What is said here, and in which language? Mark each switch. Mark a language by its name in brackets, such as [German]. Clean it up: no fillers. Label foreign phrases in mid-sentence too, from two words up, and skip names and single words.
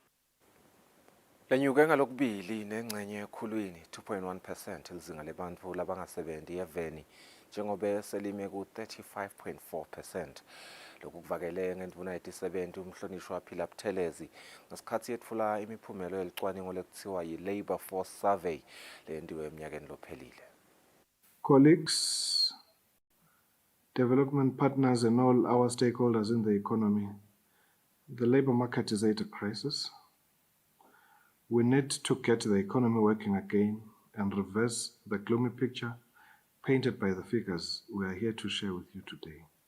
[Swati] Lenyuke ngalokubili nengcenye ekhulwini 2.1% lizinga lebantfu labangasebenzi eveni njengoba selime ku-35.4%. Lokhu kuvakele ngendvuna yetisebenti umhlonishwa Phila Buthelezi ngesikhathi yetfula imiphumelo yelicwaningo lekuthiwa yi-Labour Force Survey leyendiwe eminyakeni lophelile. [English] Colleagues, development partners and all our stakeholders in the economy, the labor market is at a crisis. We need to get the economy working again and reverse the gloomy picture painted by the figures we are here to share with you today.